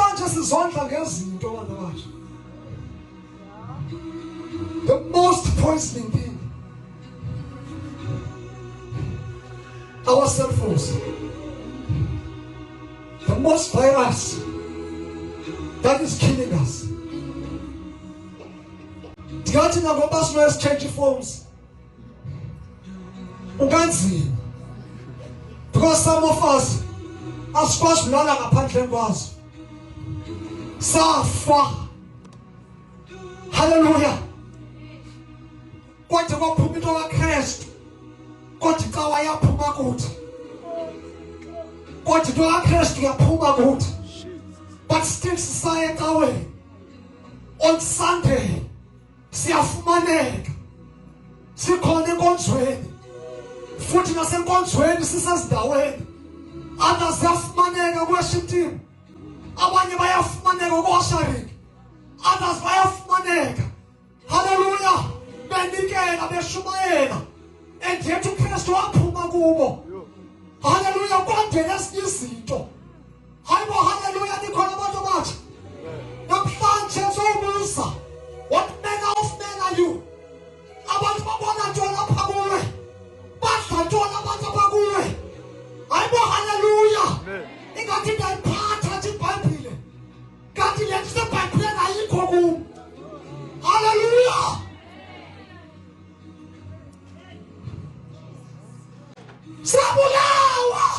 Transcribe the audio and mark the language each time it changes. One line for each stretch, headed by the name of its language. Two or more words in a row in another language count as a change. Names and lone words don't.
Xhosa: sesizondla ngezinto abantu abathi.
English: The most poisoning thing. Our cell phones. The most virus that is killing us.
Xhosa: Ndingathi nangoba sino-exchange phones unganzima
English: because some of us
Xhosa: asikwazi kulala ngaphandle kwazo. Safa. Hallelujah. Kodwa kwaphuma into kaKristu. Kodwa ixawa yaphuma kuthi. Kodwa into kaKristu yaphuma kuthi.
English: But still
Xhosa: sisaye ecaweni.
English: On Sunday siyafumaneka.
Xhosa: Sikhona enkonzweni. Futhi nasenkonzweni sisezindaweni. Others siyafumaneka worship team. Abanye bayafumaneka ku-ushering. Others bayafumaneka. Hallelujah. Benikela beshumayela. And yet uKristu waphuma kubo. Hallelujah. Kwangena ezinye izinto. Hayibo hallelujah nikhona abantu abathi. Namhlanje sobuza.
English: What manner of men are you?
Xhosa: Abantu babona ntona lapha kuwe. Badla ntona abantu apha kuwe. Hayibo hallelujah. Ingathi ndayiphatha nje iBhayibhile. Kanti le nto iseBhayibhileni ayikho kum. Hallelujah. Sabulawa.